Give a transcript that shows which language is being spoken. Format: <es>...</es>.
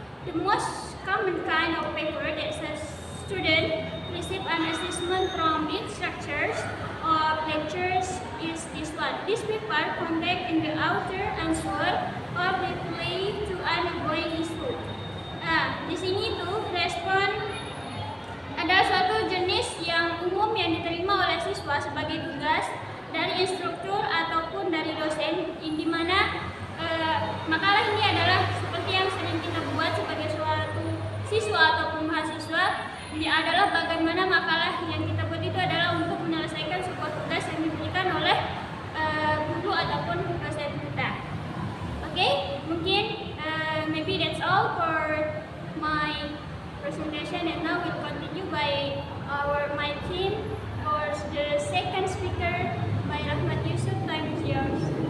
<en>The most common kind of paper that a student receive an assessment from instructors of lectures is this one. This paper contains in the author answer or reply to an ongoing issue.</en> <id>Nah, di sini tuh respon adalah suatu jenis yang umum yang diterima oleh siswa sebagai tugas dari instruktur ataupun dari dosen, di mana makalah ini adalah seperti yang sering kita buat sebagai suatu siswa ataupun mahasiswa. Ini adalah bagaimana makalah yang kita buat itu adalah untuk menyelesaikan sebuah tugas yang diberikan oleh guru ataupun dosen kita.</id> <en>Oke,</en> <id>mungkin</id> <en>maybe that's all for my presentation, and now we'll continue by my team for the second speaker, by Rahmat Yusuf. Time is yours.</en>